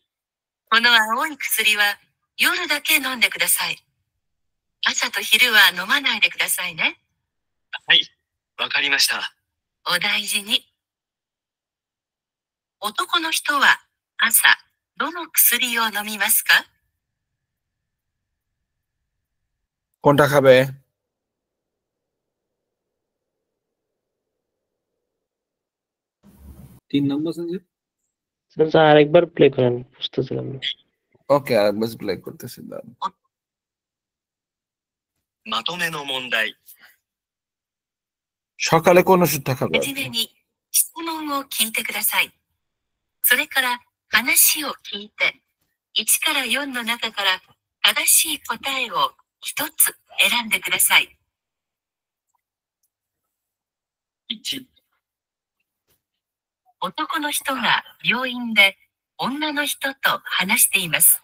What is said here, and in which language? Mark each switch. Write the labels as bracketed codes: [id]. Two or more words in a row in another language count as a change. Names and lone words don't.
[ja] この青い薬は夜だけ飲んでください。朝と昼は飲まないでくださいね。はい。わかりました。お大事に。男の人は朝、どの薬を飲みますか？ [bn] কোনটা খাবে 3 নম্বর সঞ্জয় স্যার আরেকবার প্লে করেন বুঝতেছিলাম না ওকে আরেকবার প্লে করতেছি দাঁড়ান [ja] まとめの問題。 [bn] সকালে কোন ওষুধটা খাবে [ja] はじめに質問を聞いてください。それから話を聞いて、1から4の中から正しい答えを一つ選んでください。1、男の人が病院で女の人と話しています。